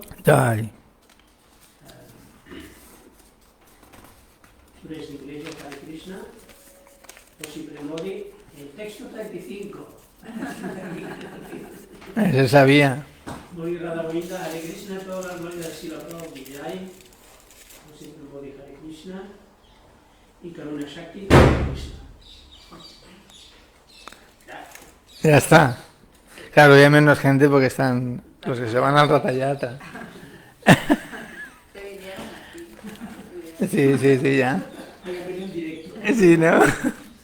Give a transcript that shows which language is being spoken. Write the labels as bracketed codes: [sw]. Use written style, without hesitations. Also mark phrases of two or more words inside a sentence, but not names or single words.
[es] Jai. Suresh de Iglesia, [sa] Hare Krishna. [es] José Premodi, el texto 35. Se sabía. [sa] Muri Radha Govinda, Hare Krishna, [es] todas las glorias de Srila Prabhupada Jai. José Premodi, [sa] Hare Krishna. [es] Y Karuna Shakti, [sa] Hare Krishna. [es] Ya está. Claro, ya hay menos gente porque están los que se van al Ratayatra. Te vinieron aquí. Sí, ya. Hay que en directo. Sí, ¿no?